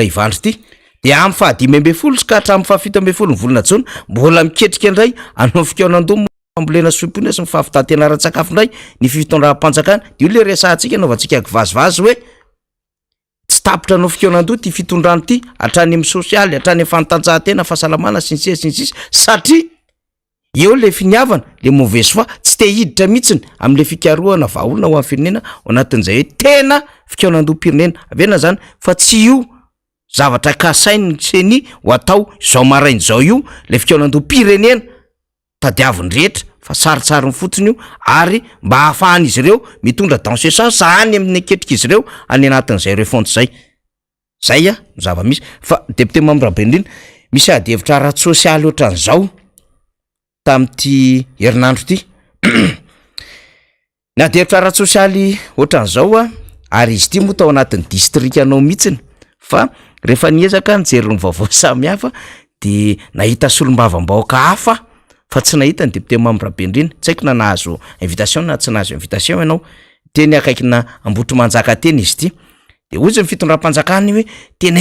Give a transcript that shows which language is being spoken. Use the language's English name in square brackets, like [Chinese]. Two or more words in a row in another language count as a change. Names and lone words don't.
[Malagasy] Ivandry ity de amin'ny fahadimy ambin'ny folo sy ka hatramin'ny fahafito ambin'ny folo ny volana jona mbola miketrika indray anao fikaonandoha fambolena sompina sy ny fahavitantena ara-tsakafo indray ny fitondram-panjakana de io le resantsika anaovantsika vazivazy hoe tsy tapitra anao fikeonan-doha ty fitondrano ty hatrany amin'ny sosialy hatrany amin'ny fanatanjahantena fahasalamana sy ny sisa sy ny sisa satria eo le finiavana le [French] mauvaise foi [Malagasy] tsy te hiditra mihitsiny am'le fikarohana vahaolona ho amin'ny firenena ao anatin'izay hoe tena fikeonan-doha pirenena avena zany fa tsy io zavatra kasainy seny ho atao zao marainy zao io le fikeonan-doha pirenena tadiaviny rehetra fa saritsary ny fotsiny io ary mba hahafahan'izy ireo mitondra [French] dans ce sens [Malagasy] any amin'ny ketrika izy ireo any anatin'izay refonty zay zava-misy fa député Mambrabendrina misy ady hevitra ara-tsosialy ohatran'izao tam'ty herinandro ty ny ady hevitra ara-tsosialy ohatran'izao ary izy ty moa tao anatin'ny distrikanao mihitsiny fa rehefa niezaka nijery ny vaovao samihafa de nahita solombavam-bahoaka hafa fa tsy nahita ny député Mambrabendrina tsy haiko na nahazo invitation na tsy nahazo invitation ianao teny akaikina Ambotrimanjaka teny izy ty de ozy ny fitondram-panjakana hoe tena